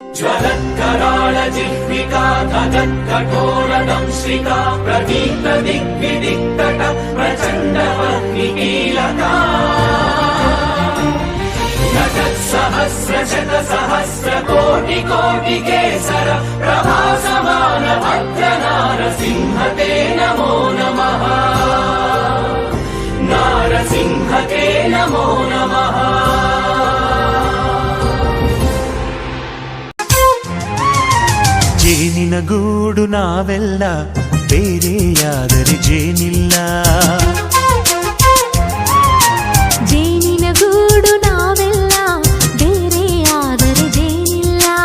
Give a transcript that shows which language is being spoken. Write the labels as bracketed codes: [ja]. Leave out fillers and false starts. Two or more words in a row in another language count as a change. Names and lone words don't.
[sa] ज्वलत्कराळजिह्विका तदत्कठोरदंश्रिका प्रदीप्तदिग्विदिक्तट प्रचण्डवह्निकीलका नटत्सहस्रशतसहस्रकोटिकोटिकेसर प्रभासमान भद्रनारसिंह ते नमो नमः नारसिंह ते नमो नमः [kn] ಜೇನಿನ ಗೂಡು ನಾವೆಲ್ಲ ಬೇರೆಯಾದರೆ ಜೇನಿಲ್ಲ ಜೇನಿನ ಗೂಡು ನಾವೆಲ್ಲ ಬೇರೆಯಾದರೆ ಜೇನಿಲ್ಲ